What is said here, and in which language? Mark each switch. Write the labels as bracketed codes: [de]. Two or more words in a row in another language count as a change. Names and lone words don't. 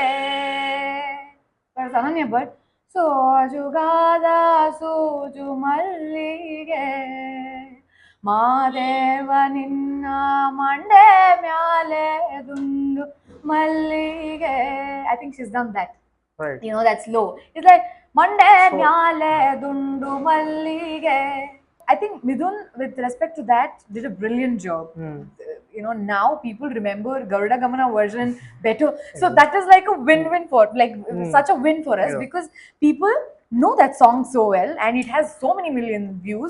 [kn] Ananya, but ಸೋಜುಗಾದ ಸೂಜು ಮಲ್ಲಿಗೆ ಮಾದೇವ ನಿನ್ನ ಮಂಡೆ ಮ್ಯಾಲೆ ದುಂಡು ಮಲ್ಲಿಗೆ. [en] I think she's done that. Right. That's low. It's like Mande Myale Dundu Mallige. I think Midun, with respect to that, did a brilliant job. Now people remember Garuda Gamana version better. So that is like a win-win for, like such a win for us, because people know that song so well, and it has so many million views.